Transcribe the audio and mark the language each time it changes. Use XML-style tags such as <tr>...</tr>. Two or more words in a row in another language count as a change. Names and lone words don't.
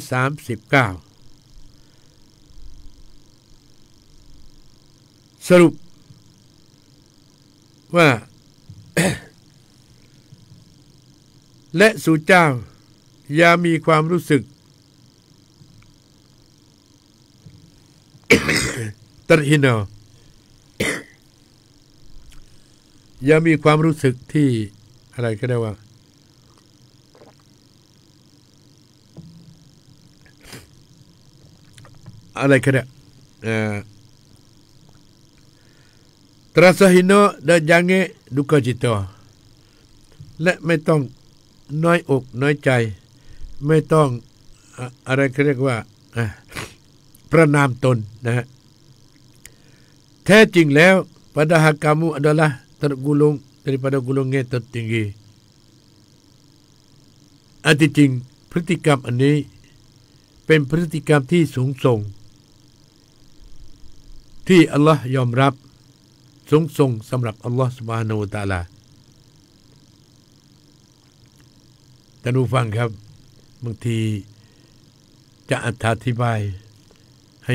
<th>139สรุปว่า และสู่เจ้าอย่ามีความรู้สึก terhina อย่ามีความรู้สึกที่อะไรก็ได้ว่าอะไรก็ได้</th> <ms>terasa hina dan jangan duka cita</ms> <th>และไม่ต้อง น้อยอกน้อยใจไม่ต้องอะไรก็เรียกว่าประนามตนนะฮะแท้จริงแล้ว</th> <ms>padahal kamu adalah tergolong daripada golongan tertinggi</ms> <th>อันที่จริงพฤติกรรมอันนี้เป็นพฤติกรรมที่สูงส่ง ที่อัลลอฮ์ยอมรับสูงส่งสำหรับอัลลอฮ์</th> <ar>سبحانه وتعالى</ar> <th>ท่านผู้ฟังครับบางทีจะอธิบายให้</th>